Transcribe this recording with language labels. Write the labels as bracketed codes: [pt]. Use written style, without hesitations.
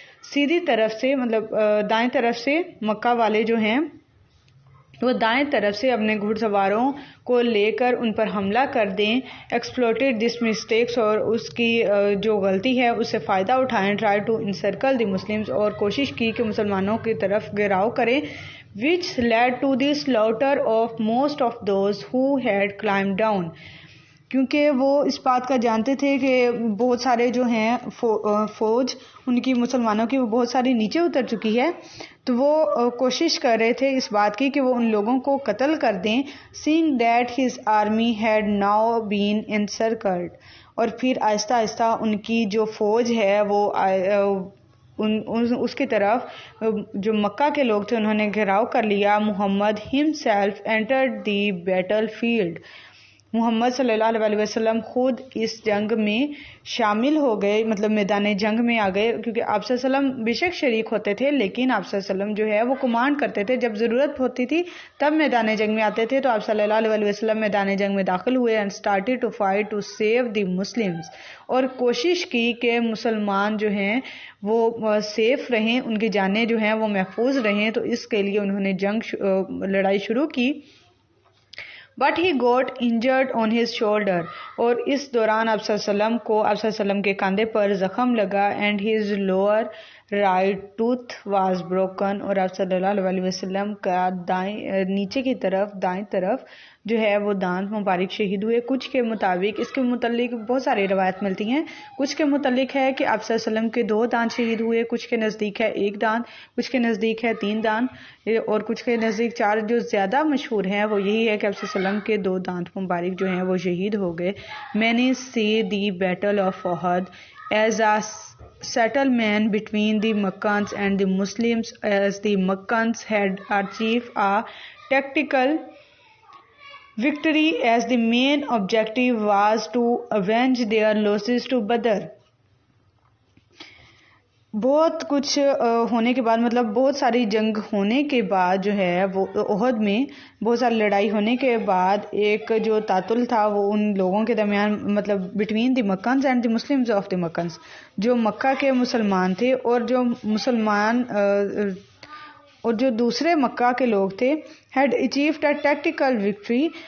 [ur] سیدھی طرف سے مطلب دائیں طرف سے مکہ والے جو ہیں وہ دائیں طرف سے اپنے گھڑ سواروں کو لے کر ان پر حملہ کر دیں. [en] exploited this mistakes [ur] اور اس کی جو غلطی ہے اس سے فائدہ اٹھائیں. [en] try to encircle the Muslims [ur] اور کوشش کی کہ مسلمانوں کی طرف گھیراؤ کریں. [en] which led to the slaughter of most of those who had climbed down. [ur] کیونکہ وہ اس بات کا جانتے تھے کہ بہت سارے جو ہیں فوج ان کی مسلمانوں کی وہ بہت ساری نیچے اتر چکی ہے، تو وہ کوشش کر رہے تھے اس بات کی کہ وہ ان لوگوں کو قتل کر دیں. [en] seeing that his army had now been encircled. [ur] اور پھر آہستہ آہستہ ان کی جو فوج ہے وہ اس کی طرف جو مکہ کے لوگ تھے انہوں نے گھیراؤ کر لیا. [en] Muhammad himself entered the battlefield. [ur] محمد صلی اللہ علیہ وسلم خود اس جنگ میں شامل ہو گئے، مطلب میدان جنگ میں آ گئے، کیونکہ آپ صلی اللہ علیہ وسلم بے شک شریک ہوتے تھے لیکن آپ صلی اللہ علیہ وسلم جو ہے وہ کمانڈ کرتے تھے. جب ضرورت ہوتی تھی تب میدان جنگ میں آتے تھے، تو آپ صلی اللہ علیہ وسلم میدان جنگ میں داخل ہوئے [en] and started to fight to save the Muslims. [ur] اور کوشش کی کہ مسلمان جو ہیں وہ سیف رہیں، ان کی جانیں جو ہیں وہ محفوظ رہیں، تو اس کے لیے انہوں نے لڑائی شروع کی. [en] But he got injured on his shoulder. [ur] اور اس دوران آپ صلی اللہ علیہ وسلم کے کاندھے پر زخم لگا. [en] And his lower right tooth was broken. [ur] اور آپ صلی اللہ علیہ وسلم کا نیچے کی طرف دائیں طرف جو ہے وہ دانت مبارک شہید ہوئے. کچھ کے مطابق اس کے متعلق بہت ساری روایت ملتی ہیں. کچھ کے متعلق ہے کہ آپ صلی اللہ علیہ وسلم کے 2 دانت شہید ہوئے، کچھ کے نزدیک ہے 1 دانت، کچھ کے نزدیک ہے 3 دانت، اور کچھ کے نزدیک 4. جو زیادہ مشہور ہیں وہ یہی ہے کہ آپ صلی اللہ علیہ وسلم کے 2 دانت مبارک جو ہیں وہ شہید ہو گئے. [en] Many see the battle of Uhud as a settlement between the Meccans and the Muslims, as the Meccans had achieved a tactical victory as the main objective was to avenge their losses to Badr. [ur] بہت کچھ ہونے کے بعد، مطلب بہت ساری جنگ ہونے کے بعد جو ہے وہ احد میں بہت ساری لڑائی ہونے کے بعد ایک جو تعطل تھا وہ ان لوگوں کے درمیان، مطلب [en] between the Meccans and the Muslims of the Meccans, [ur] جو مکہ کے مسلمان تھے اور جو مسلمان اور جو دوسرے مکہ کے لوگ تھے، [en] Had achieved a tactical victory.